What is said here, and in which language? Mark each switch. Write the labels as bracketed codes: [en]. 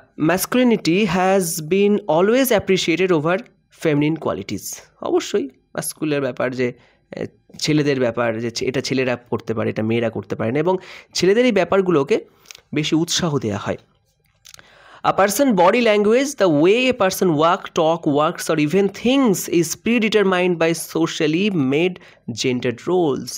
[en] masculinity has been always appreciated over feminine qualities. [bn] অবশ্যই মাস্কুলের ব্যাপার, যে ছেলেদের ব্যাপার, যে এটা ছেলেরা করতে পারে, এটা মেয়েরা করতে পারে না, এবং ছেলেদের এই ব্যাপারগুলোকে বেশি উৎসাহ দেওয়া হয়। [en] A person body language, the way a person walk, talk, works or even thinks is predetermined by socially made gendered roles.